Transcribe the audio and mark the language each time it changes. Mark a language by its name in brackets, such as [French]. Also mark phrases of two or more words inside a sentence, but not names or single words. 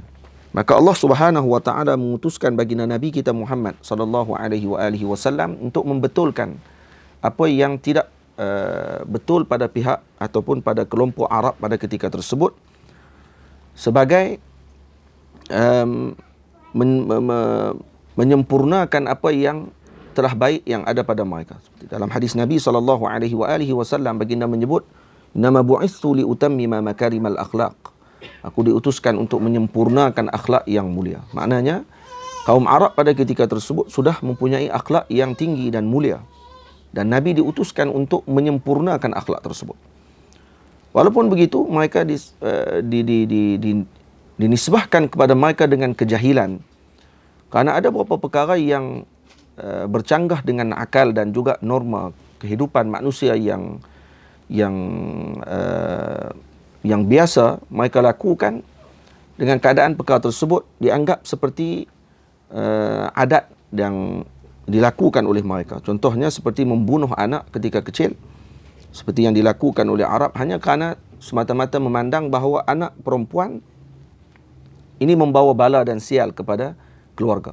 [Malay] Maka [Arabic] الله سبحانه وتعالى [Malay] mengutuskan baginda Nabi kita Muhammad [Arabic] صلى الله عليه وسلم [Malay] untuk membetulkan apa yang tidak betul pada pihak ataupun pada kelompok Arab pada ketika tersebut, sebagai menyempurnakan apa yang telah baik yang ada pada mereka. Seperti dalam hadis Nabi SAW, baginda menyebut, [Arabic] "إنما بعثت لأتمم مكارم الأخلاق." [Malay] Aku diutuskan untuk menyempurnakan akhlak yang mulia. Maknanya, kaum Arab pada ketika tersebut sudah mempunyai akhlak yang tinggi dan mulia. Dan Nabi diutuskan untuk menyempurnakan akhlak tersebut. Walaupun begitu, mereka dinisbahkan kepada mereka dengan kejahilan. Kerana ada beberapa perkara yang bercanggah dengan akal dan juga norma kehidupan manusia yang biasa mereka lakukan, dengan keadaan perkara tersebut dianggap seperti adat yang dilakukan oleh mereka. Contohnya seperti membunuh anak ketika kecil, seperti yang dilakukan oleh Arab hanya kerana semata-mata memandang bahawa anak perempuan ini membawa bala dan sial kepada keluarga.